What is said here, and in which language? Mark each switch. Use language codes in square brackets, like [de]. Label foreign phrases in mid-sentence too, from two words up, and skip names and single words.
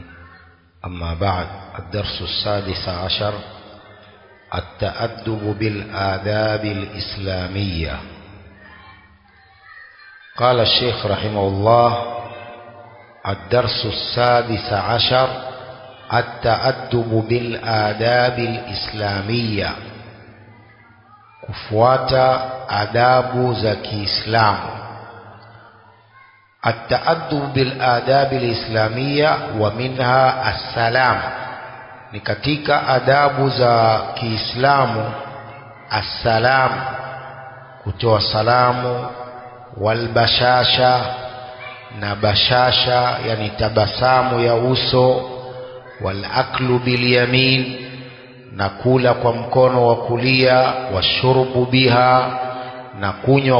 [ar] أما بعد، الدرس 16: التأدب بالآداب الإسلامية. قال الشيخ رحمه الله: الدرس 16: التأدب بالآداب الإسلامية، [sw] kufuata adabu za Kiislamu. [ar] التأدب بالآداب الإسلامية ومنها السلام, [sw] ni katika adabu za Kiislamu as-salam, kutoa salamu, [ar] والبشاشة, [sw] na bashasha yani tabasamu ya uso, [ar] والأكل باليمين, [sw] na kula kwa mkono wa kulia, [ar] والشرب بها, [sw] na kunywa